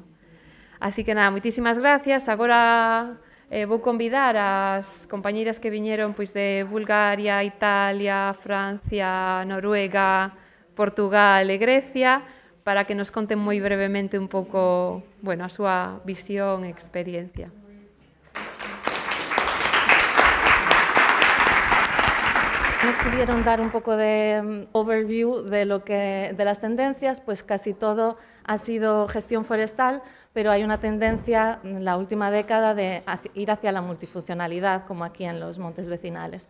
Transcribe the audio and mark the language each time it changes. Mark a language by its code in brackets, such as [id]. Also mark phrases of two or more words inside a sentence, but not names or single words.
[gl] Así que nada, moitísimas gracias. Agora vou convidar as compañeiras que viñeron pois de Bulgaria, Italia, Francia, Noruega, Portugal e Grecia para que nos conten moi brevemente un pouco, bueno, a súa visión e experiencia. [es] Nos pudieron dar un poco de overview de las tendencias, pues casi todo ha sido gestión forestal, pero hay una tendencia en la última década de ir hacia la multifuncionalidad, como aquí en los montes vecinales.